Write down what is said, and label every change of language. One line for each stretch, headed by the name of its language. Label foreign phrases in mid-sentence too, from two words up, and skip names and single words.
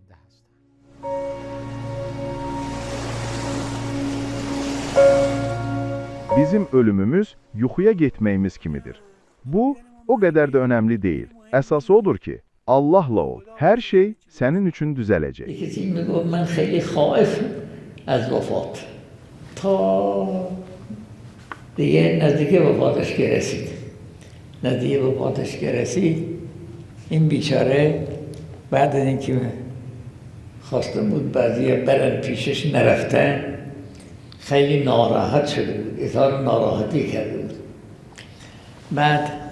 Azerbaijani: Bizim ölümümüz yuxuya getməyimiz kimidir. Bu, o qədər də önəmli deyil. Əsası odur ki, Allahla ol. Hər şey sənin üçün düzələcək.
Persian: یکی میگفت من خیلی خائف از وفات تا دیگه نزدیک وفاتش که رسید نزدیک وفاتش که رسید این بیچاره بعد از اینکه خواسته بود بعضی برن پیشش نرفتن خیلی ناراحت شده بود اظهار ناراحتی کرده بود بعد